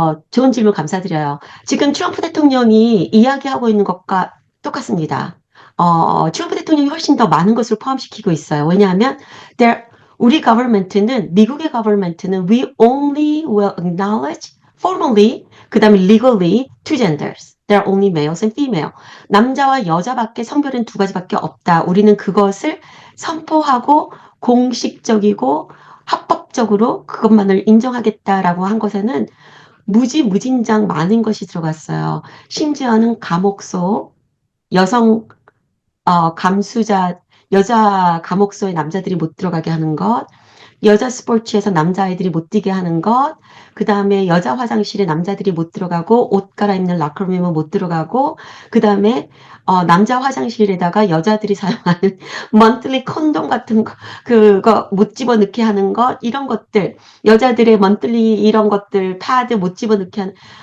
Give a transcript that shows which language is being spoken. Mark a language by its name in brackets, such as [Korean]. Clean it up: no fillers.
[Korean] 좋은 질문 감사드려요. 지금 트럼프 대통령이 이야기하고 있는 것과 똑같습니다. 트럼프 대통령이 훨씬 더 많은 것을 포함시키고 있어요. 왜냐하면 우리 [English] government는, [Korean] 미국의 [English] government는 we only will acknowledge formally, [Korean] 그 다음에 [English] legally two genders. There are only males and female. [Korean] 남자와 여자밖에, 성별은 두 가지밖에 없다. 우리는 그것을 선포하고 공식적이고 합법적으로 그것만을 인정하겠다라고 한 것에는 무진장 많은 것이 들어갔어요. 심지어는 감옥소, 여성 감수자, 여자 감옥소에 남자들이 못 들어가게 하는 것, 여자 스포츠에서 남자아이들이 못 뛰게 하는 것, 그 다음에 여자 화장실에 남자들이 못 들어가고 옷 갈아입는 라커룸에 못 들어가고, 그 다음에 남자 화장실에다가 여자들이 사용하는 monthly 콘돔 같은 거, 그거 못 집어넣게 하는 것, 이런 것들, 여자들의 monthly 이런 것들, 패드 못 집어넣게 하는,